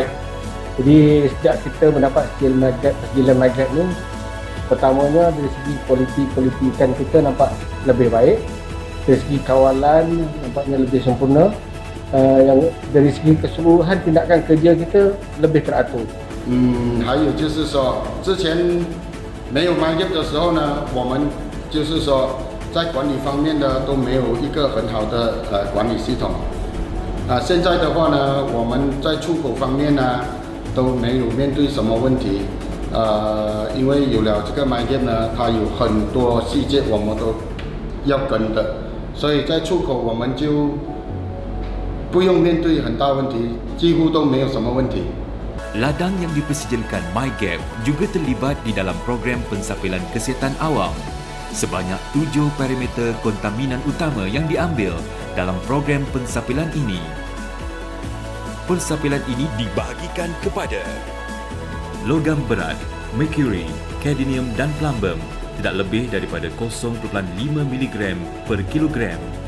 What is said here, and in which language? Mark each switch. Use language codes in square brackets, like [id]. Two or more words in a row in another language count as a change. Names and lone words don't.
[ms] Jadi sejak kita mendapat sijil MyGap ni, pertamanya dari segi kualiti ikan kita nampak lebih baik, dari segi kawalan nampaknya lebih sempurna, yang dari segi keseluruhan tindakan kerja kita lebih teratur. [zh] 还有就是说，之前没有 MyGap 的时候呢，我们就是说在管理方面呢都没有一个很好的管理系统。现在的话呢，我们在出口方面呢都没有面对什么问题。因为有了这个 MyGap 呢，它有很多细节我们都要跟的，所以在出口我们就不用面对很大问题，几乎都没有什么问题。 [ms] Ladang yang dipersediakan MyGap juga terlibat di dalam program pensampelan kesihatan awam. Sebanyak 7 parameter kontaminan utama yang diambil dalam program pensampelan ini. Pensampelan ini dibahagikan kepada logam berat, mercury, cadmium dan plumbum tidak lebih daripada 0.5 mg per kilogram.